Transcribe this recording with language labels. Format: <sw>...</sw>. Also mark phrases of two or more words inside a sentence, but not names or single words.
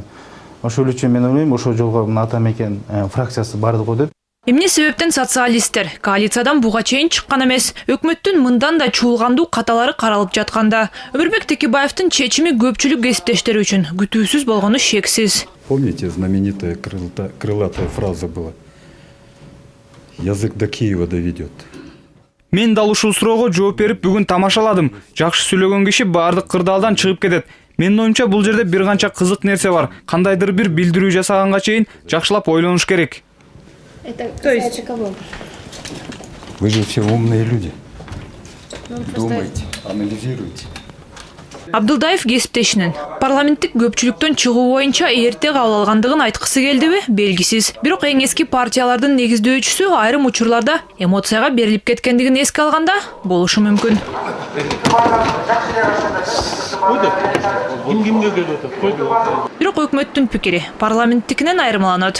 <ky>Ошол үчүн мен ойлойм, ошол жолго Атамекен фракциясы барды го деп. Эмне себептен социалисттер коалициядан буга чейин чыккан эмес? Өкмөттүн мындан да чуулгандуу каталары каралып жатканда Өмүрбек Текебаевдин чечими көпчүлүк кесиптештери үчүн күтүүсүз болгону шексиз.</ky> <ru>Помните, знаменитая крылатая фраза была: «Язык до Киева доведет».</ru> <ky>Мен дал ушул суроого жооп берип бүгүн тамашаладым. Жакшы сүйлөгөн киши баардык кырдаалдан чыгып кетет. Менин оюмча бул жерде бир канча кызык нерсе бар. Кандайдыр бир билдирүү жасаганга чейин жакшылап ойлонуш керек.</ky> <ru>То есть Вы же все умные люди. Думайте. Анализируйте.</ru> <ky>Абдылдаев кесиптешинин парламенттик көпчүлүктөн чыгуу боюнча эрте кабыл алгандыгын айткысы келдиби белгисиз. Бирок эң эски партиялардын негиздөөчүсү айрым учурларда эмоцияга берилип кеткендигин эске алганда болушу мүмкүн. Бирок өкмөттүн пикири парламенттикинен айырмаланат.</ky>